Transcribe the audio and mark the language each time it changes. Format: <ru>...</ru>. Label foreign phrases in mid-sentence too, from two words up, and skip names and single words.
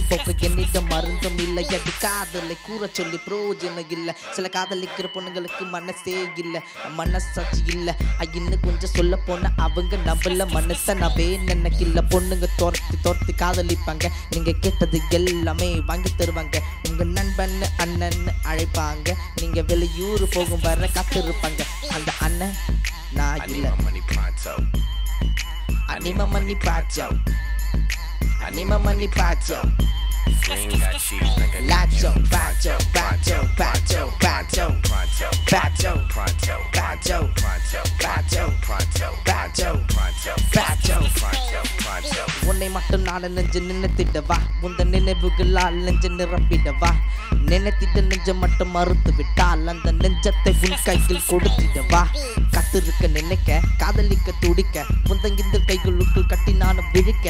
<ta>போக்க என்னிடம் மருந்தும் இல்லை அது காதலை கூற சொல்லி பிரயோஜனம் இல்லை சில காதலிக்கிற பொண்ணுங்களுக்கு மனசே இல்லை மனசாட்சி இல்லை இன்னும் கொஞ்சம் சொல்ல போன அவங்க நம்மள மனசனவே நினைக்கல பொண்ணுங்க தோர்த்து காதலிப்பாங்க நீங்க கேட்டது எல்லாமே வாங்கி தருவாங்க உங்க நண்பன் அண்ணன் அழைப்பாங்க நீங்க வெளியூர் போகும் வர காத்திருப்பாங்க அந்த அண்ணன் நான் இல்ல</ta> <en>I need my money pronto. I need my money pronto. Green got cheese like a</en> <es>Lacho, pronto, pronto, pronto, pronto, pronto, pronto, pronto, pronto, pronto, pronto, pronto, pronto, pronto, pronto. pronto, pronto.</es> <ta>உன்னை மட்டும் நான் நெஞ்சு நினைத்திடவா உந்த நினைவுகளால் நெஞ்சு நிரப்பிடவா நினைத்திட்ட நெஞ்ச மட்டும் மறுத்து விட்டால் அந்த நெஞ்சத்தை உன் கையில் கொடுத்திடவா கத்திருக்க நினைக்க காதலிக்க துடிக்க முந்தங்கிந்த கைகளுக்குள் கட்டி நானும் விழிக்க</ta>